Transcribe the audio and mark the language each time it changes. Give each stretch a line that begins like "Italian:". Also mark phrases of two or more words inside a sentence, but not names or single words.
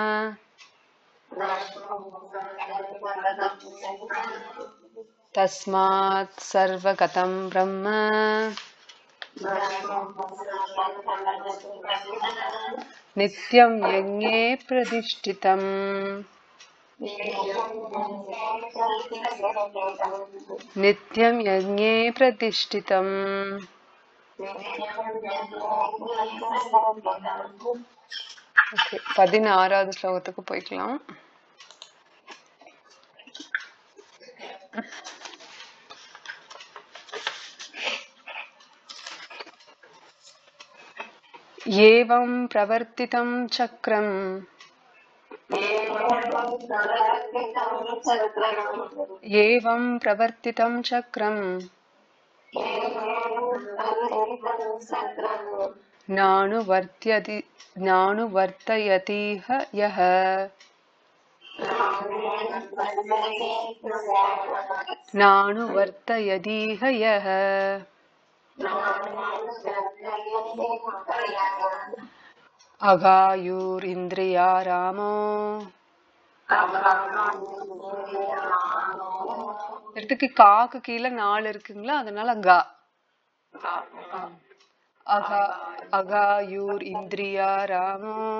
Sanskrit: तस्मात् सर्वगतं ब्रह्म नित्यं यज्ञे प्रतिष्ठितम् नित्यं यज्ञे प्रतिष्ठितम्.
Tamil: 16வது ஸ்லோகத்துக்கு போய்க்கலாம்.
Sanskrit: एवं प्रवर्तितं चक्रम् एवं प्रवर्तितं चक्रम् नानुवर्तयतीह यः नानुवर्तयतीह यः अघायुर् इन्द्रिया रामो.
Tamil: இடத்துக்கு காக்கு கீழே 4 இருக்குங்களா, அதனால கா.
Sanskrit: अघायुर् इन्द्रिया रामो.